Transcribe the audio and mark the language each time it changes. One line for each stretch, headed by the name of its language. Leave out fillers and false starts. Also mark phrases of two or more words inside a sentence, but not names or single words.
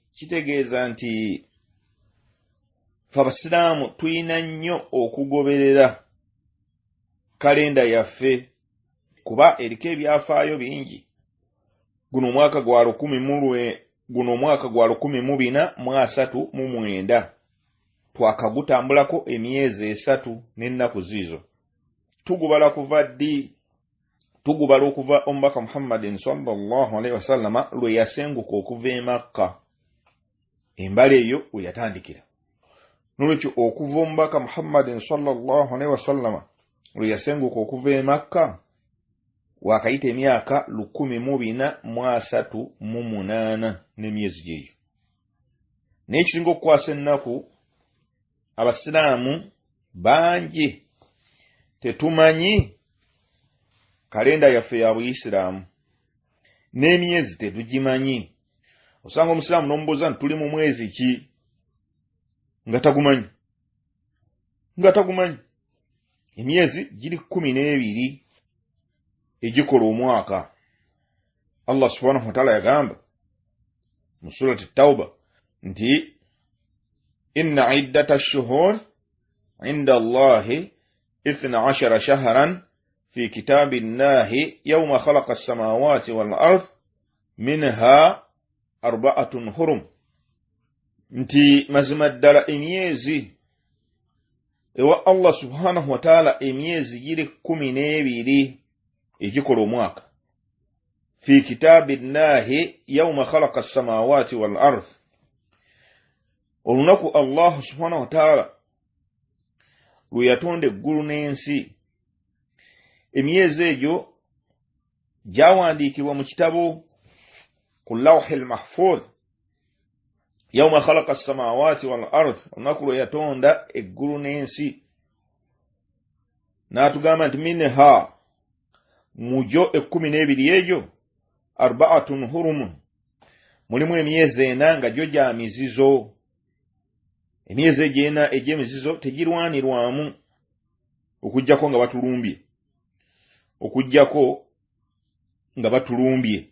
Ganda: Kitegeeza nti ffe abasiraamu tulina nnyo okugoberera kalenda yaffe kuba eriko ebyafaayo bingi. Guno omwaka gwa 1439 twakagutambulako emyezi 3 n'ennaku ziizo. Tugubala kuva ddi? Tugubala okuva omubaka Muhammadin
Arabic: صلى الله عليه وسلم
Ganda: lwe yasenguka okuva e Makka. Embala eyo we yatandikira. Nolwekyo okuva omubaka Muhammadin
Arabic: صلى الله عليه وسلم
Ganda: lwe yasenguka okuva e Makka wakayita emyaka 1438 n'emyezi gyeyo. Naye ekiringa okukwasa ennaku abasiraamu bangi tetumanyi kalenda yaffe ya Buyisiraamu n'emyezi tetugimanyi. Osanga omusiraamu n'omubuuza nti tuli mu mwezi ki nga tagumanyi. Emyezi giri 12 egikola omwaka.
Arabic: الله سبحانه وتعالى
Ganda: yagamba mu surati Tauba nti
Arabic: إن عدة الشهور عند الله 12 شهرا في كتاب الله يوم خلق السماوات والأرض منها 4 حرم.
Ganda: Nti mazima ddala emyezi ewa Allah
Arabic: سبحانه وتعالى
Ganda: emyezi giri 12 egikola omwaka
Arabic: في كتاب الله يوم خلق السماوات والأرض.
Ganda: Olunaku Allah
Arabic: سبحانه وتعالى
Ganda: lwe yatonda eggulu n'ensi emyezi egyo gyawandiikibwa mu kitabo ku
Arabic: لوح المحفوظ يوم خلق السماوات والأرض.
Ganda: Olunaku lwe yatonda eggulu n'ensi n'atugamba nti minha mujo 12 egyo 4 hurum mulimu emyezi 4 nga gyo gya mizizo. Emyezi egyena egy'emizizo tegirwanirwamu okujjako nga batulumbye.